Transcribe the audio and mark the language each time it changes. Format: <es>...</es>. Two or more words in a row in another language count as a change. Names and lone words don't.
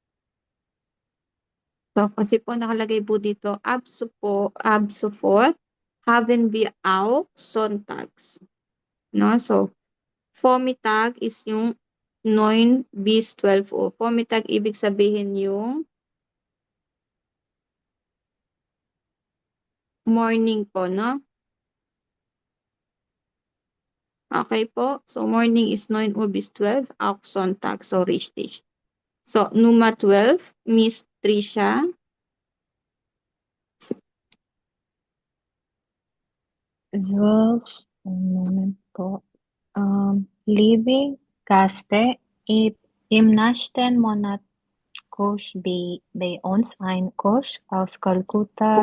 <tl>So, kasi po nakalagay po dito</tl> <de>ab sofort haben wir auch sonntags.</de> <tl>No? So, Vormittag is yung</tl> <de>9 bis 12 Uhr.</de> <tl>Vormittag, ibig sabihin yung morning po, no? Okay po.</tl> <de>So,</de> <en>morning is</en> <de>9 Uhr bis 12, auch Sonntag. So, richtig. So, Nummer 12, Miss Trisha.</de> <tl>Moment po.</tl> <de>Liebe Gäste, im nächsten Monat kommt bei uns ein Koch aus Kalkutta</de>